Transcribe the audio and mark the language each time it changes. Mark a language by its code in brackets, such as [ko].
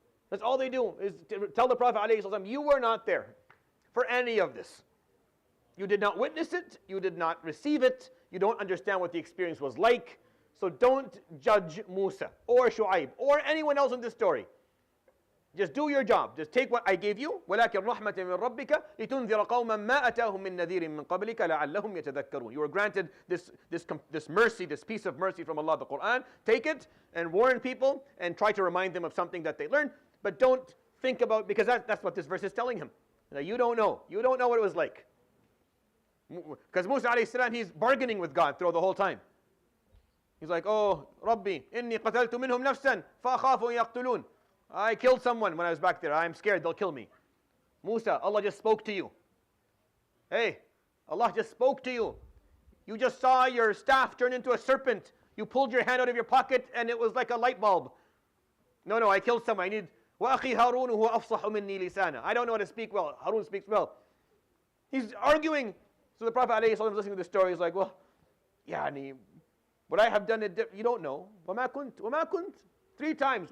[en] That's all they do, is to tell the Prophet ﷺ, you were not there for any of this. You did not witness it, you did not receive it, You don't understand what the experience was like. So don't judge Musa or Shu'aib or anyone else in this story. Just do your job. Just take what I gave you. [ar] ولكن رحمة من ربك لتنذر قوما ما أتاهم من نذير من قبلك لعلهم يتذكرون. [en] You were granted this mercy, this piece of mercy from Allah, the Quran. Take it and warn people and try to remind them of something that they learned. But don't think about, because that's what this verse is telling him. Now, you don't know. You don't know what it was like. Because Musa alayhi salam, he's bargaining with God throughout the whole time. He's like, oh, [ar] Rabbi, inni qataltu minhum nafsan fa'akhafu an yaqtulun. [en] I killed someone when I was back there. I'm scared they'll kill me. Musa, Allah just spoke to you. Hey, Allah just spoke to you. You just saw your staff turn into a serpent. You pulled your hand out of your pocket and it was like a light bulb. No, I killed someone. I need [ar] وَأَخِي هَارُونُ هُوَ أَفْصَحُ مِنِّي لِسَانًا. [en] I don't know how to speak well. Harun speaks well. He's arguing. So the Prophet ﷺ was listening to the story. He's like, well, يعني, would I have done it? You don't know. [ar] وَمَا كُنْت [en] 3 times.